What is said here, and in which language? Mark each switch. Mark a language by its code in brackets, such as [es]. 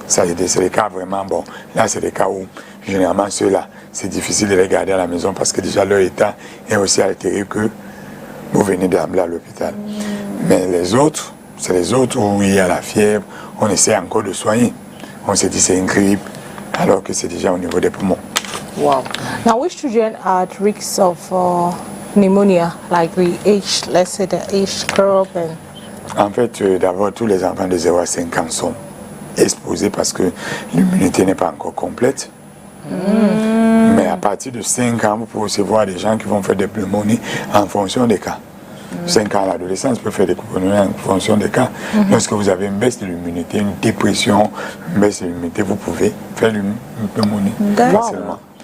[fr] Ça, c'est des cas vraiment bon. Là, c'est des cas où, généralement, ceux-là, c'est difficile de les garder à la maison parce que déjà leur état est aussi altéré que vous venez d'emmener à l'hôpital. Mais les autres, c'est les autres où il y a la fièvre, on essaie encore de soigner. On se dit c'est une grippe, alors que c'est déjà au niveau des poumons. [en] Wow. Now, which children are at risk of pneumonia, like the age, let's say the age group? [fr] En fait, d'abord, tous les enfants de 0 à 5 ans sont exposés parce que l'immunité n'est pas encore complète. Mais à partir de 5 ans, vous pouvez aussi voir des gens qui vont faire des pneumonies en fonction des cas. 5 ans, l'adolescence peut faire des pneumonies en fonction des cas. Lorsque vous avez une baisse de l'immunité, une dépression, une baisse de l'immunité, vous pouvez faire une pneumonie facilement.